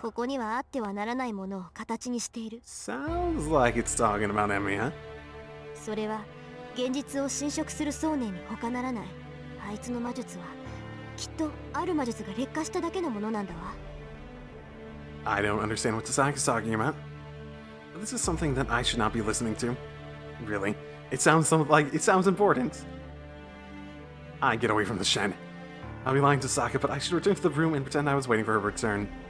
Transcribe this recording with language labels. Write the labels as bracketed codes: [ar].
[ja] ここにはあってはならないものを形にしている。 [en] Sounds like it's talking about Emiya. [ja] それは現実を侵食する想念に他ならない。あいつの魔術はきっとある魔術が劣化しただけのものなんだわ。 [en] I don't understand what Sasaki's talking about. This is something that I should not be listening to. Really? It sounds important. I get away from the shed. I'll be lying to Saka, but I should return to the room and pretend I was waiting for her return.